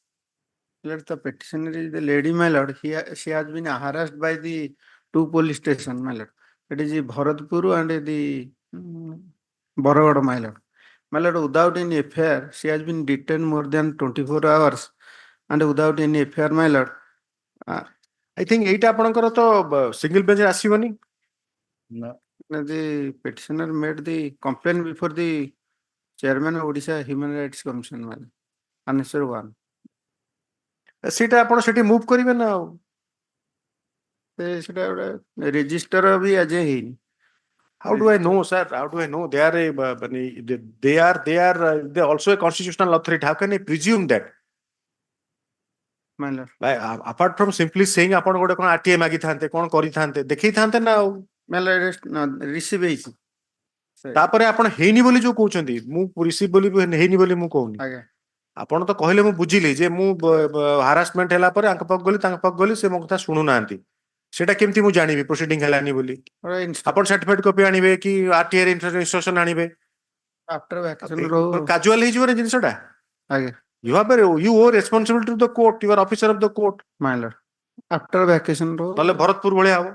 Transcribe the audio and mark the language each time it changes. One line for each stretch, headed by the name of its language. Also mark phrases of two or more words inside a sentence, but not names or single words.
English: Lord, the petitioner is the lady, my lord. She has been harassed by the two police stations, my lord. It is the Bharatpur and the Baragad, my lord. My lord, without any affair, she has been detained more than 24 hours and without any affair, my lord. I think
Odia: ଏଇଟା ଆପଣଙ୍କର ତ
English: single bench
Odia: ରେ ଆସିବନି.
English: The petitioner made the complaint before the chairman of Odisha Human Rights Commission, my lord. Answer 1.
Odia: ସେଇଟା ଆପଣ ସେଠି ମୁଭ୍ କରିବେ ନା ଆଉ. ସେଟା ଗୋଟେ ରେଜିଷ୍ଟର ବି ଆଜି ହେଇନି.
English: How do I know, sir? How do I know? They are also a constitutional authority. How can I presume that? My lord. Apart from simply saying
Odia: ଆପଣ ଗୋଟେ କଣ RTI ମାଗିଥାନ୍ତେ କଣ କରିଥାନ୍ତେ ଦେଖେଇଥାନ୍ତେ ନା ଆଉ.
English: My lord,
Odia: ରିସିଭ୍ ହେଇଛି. ତାପରେ ଆପଣ ହେଇନି ବୋଲି ଯୋଉ କହୁଛନ୍ତି ମୁଁ ରିସିଭ୍ ବୋଲି ହେଇନି ବୋଲି ମୁଁ କହୁନି. ଆଜ୍ଞା. ଆପଣ ତ କହିଲେ ମୁଁ ବୁଝିଲି ଯେ ମୁଁ ହାରାସମେଣ୍ଟ ହେଲା ପରେ ଆଙ୍କ ପାଖକୁ ଗଲି ତାଙ୍କ ପାଖକୁ ଗଲି ସେ ମୋ କଥା ଶୁଣୁନାହାନ୍ତି. ସେଟା କେମିତି ମୁଁ ଜାଣିବି ପ୍ରୋସିଡିଂ ହେଲାନି ବୋଲି. ଆପଣ
English: certificate copy
Odia: ଆଣିବେ କି RTI ରେ ଇନଷ୍ଟ୍ରକ୍ସନ ଆଣିବେ.
English: after vacation
Odia: କାଜୁଆଲ ହେଇଯିବ ନା ଜିନିଷଟା. ଆଜ୍ଞା.
English: You owe responsibility to the court. You are officer of the court. My lord. after vacation
Odia: ନହେଲେ ଭରତପୁର ଭଳିଆ ହବ.